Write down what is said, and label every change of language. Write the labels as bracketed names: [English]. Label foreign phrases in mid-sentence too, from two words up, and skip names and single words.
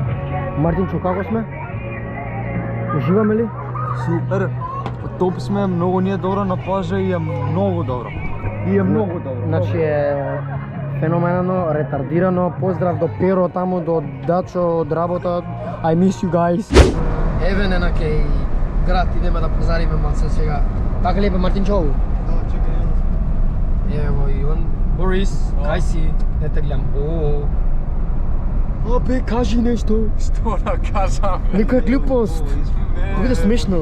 [Macedonian] Мартинчо, како сме? Уживаме ли? Супер. Топ сме, многу ни е добро на плажа и е многу добро. И е многу добро. Значи е феноменално, ретардирано. Поздрав до Перо таму, до Дачо од работа. [English] I miss you guys. [Macedonian] Еве не на кеј град, идеме да пазариме малце сега. Така ли бе Мартинчо? Да, чекај. [Serbian] Ево и он. [Macedonian] Борис, кај си? Не те гледам. Абе, кажи нешто. Што да кажам? Некоја глупост. Биде смешно.